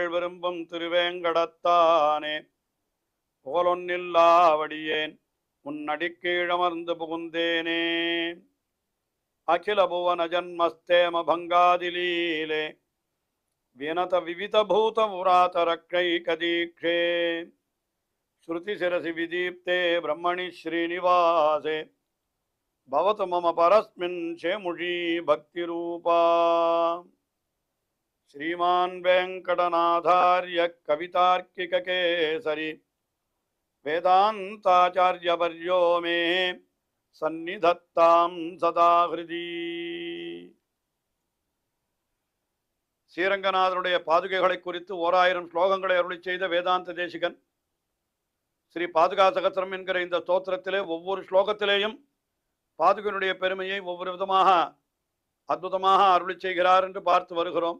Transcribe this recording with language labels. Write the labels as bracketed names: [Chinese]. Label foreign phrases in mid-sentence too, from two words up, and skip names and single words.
[Tamil] விரும்பும் திருவேங்கடத்தானே புகழொன்னில்லாவடியேன் உன்னடிக்கீழமர்ந்து புகுந்தேனே [Sanskrit] अखिल भुवन जन्मस्थेम भङ्गादिलीले विनत विविध भूत व्रात रक्षैकदीक्षे श्रुति शिरसि विदीप्ते ब्रह्मणि श्रीनिवासे भवतु मम परस्मिन् शेमुषी भक्ति रूपा श्रीमान वेंकटनाथार्य कवितार्किक केसरी वेदांताचार्यवर्यो मे सन्निधत्तां सदा हृदि [Tamil] ஸ்ரீரங்கநாதனுடைய பாதுகைகளை குறித்து 1000 ஸ்லோகங்களை அருளி செய்த வேதாந்த தேசிகன் ஸ்ரீ பாதுகா சகஸ்ரம் என்கிற இந்த ஸ்தோத்திரத்திலே ஒவ்வொரு ஸ்லோகத்திலேயும் பாதுகையினுடைய பெருமையை ஒவ்வொரு விதமாக அற்புதமாக அருளி செய்கிறார் என்று பார்த்து வருகிறோம்.